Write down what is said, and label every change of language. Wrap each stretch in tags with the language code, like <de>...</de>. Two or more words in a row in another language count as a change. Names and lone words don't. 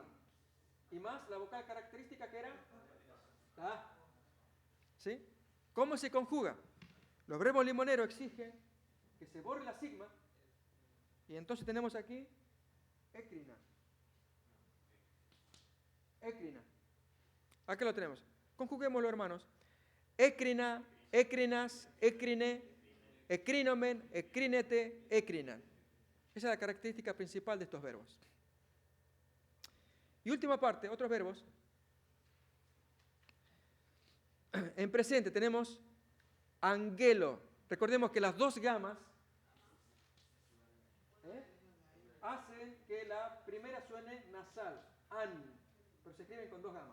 <es>Y más la vocal característica que era la A. ¿Sí? ¿Cómo se conjuga? Los verbos limoneros exigen que se borre la sigma y entonces tenemos aquí écrina. Écrina. Acá lo tenemos. Conjuguémoslo, hermanos.</es> <el>ἔκρινα, ἔκρινας, ἔκρινε, ἐκρίνομεν, ἐκρίνετε, ἔκριναν.</el> <es>Esa es la característica principal de estos verbos. Y última parte, otros verbos. En presente tenemos angelo. Recordemos que las dos gamas hacen que la primera suene nasal, an, pero se escriben con dos gamas.</es>